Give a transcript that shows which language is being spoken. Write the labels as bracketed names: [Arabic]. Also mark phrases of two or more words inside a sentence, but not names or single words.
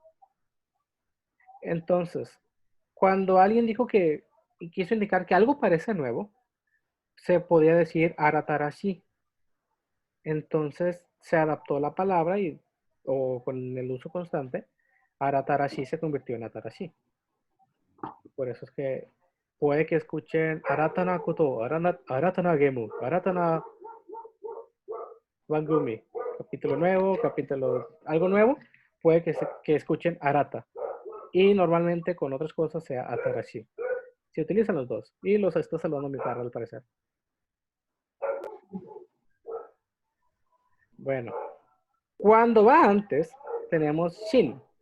[Spanish] Entonces, cuando alguien dijo que y quiso indicar que algo parece nuevo, se podía decir aratarashi. Entonces se adaptó la palabra o con el uso constante, aratarashi se convirtió en atarashi. Por eso es que puede que escuchen [Japanese] 新たなこと、新たなゲーム、新たな番組, [Spanish] capítulo nuevo, algo nuevo, puede que escuchen arata. Y normalmente con otras cosas sea atarashi. Se utilizan los dos. Y los está saludando mi perro al parecer. Bueno, cuando va antes, tenemos shin.